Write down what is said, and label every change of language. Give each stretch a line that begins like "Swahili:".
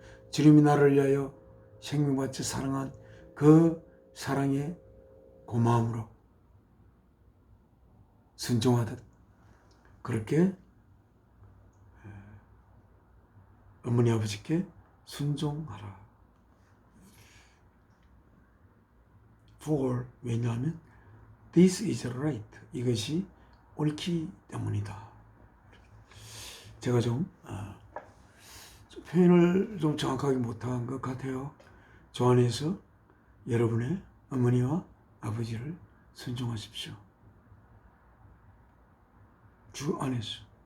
Korean: 주님이 나를 위하여 생명받쳐 사랑한 그 사랑의 고마움으로 순종하듯 그렇게 어머니 아버지께 순종하라.
English: For 왜냐하면 this is right.
Korean: 이것이 옳기 때문이다. 제가 좀 표현을 좀 정확하게 못한 것 같아요. 주 안에서 여러분의 어머니와 아버지를 순종하십시오. 주 안에서.